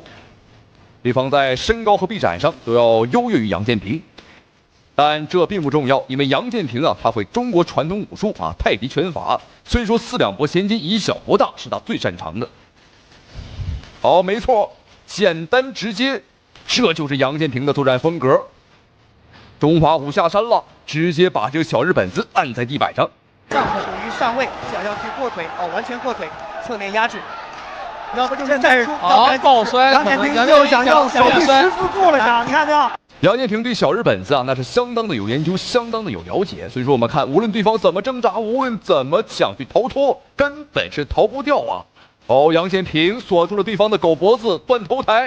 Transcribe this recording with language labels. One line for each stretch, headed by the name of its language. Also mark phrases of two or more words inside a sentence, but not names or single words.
Chinese: 對方在身高和臂展上都要優越於楊建平，但這並不重要，因為楊建平啊，他會中國傳統武術啊，太極拳法，所以說四兩撥千斤，以小博大是他最擅長的。好，沒錯，簡單直接，這就是楊建平的作戰風格。中華武下山了，直接把這個小日本子按在地板上。上属於上位，想要去過腿完全過腿，側面壓制。要不就是現在抱摔，楊建平又想要小臂十字固了上，你看没有？杨建平對小日本子啊，那是相當的有研究，相當的有了解。所以說，我們看，無論對方怎麼掙扎，無論怎麼想去逃脫，根本是逃不掉啊！哦，楊建平鎖住了對方的狗脖子，斷頭台。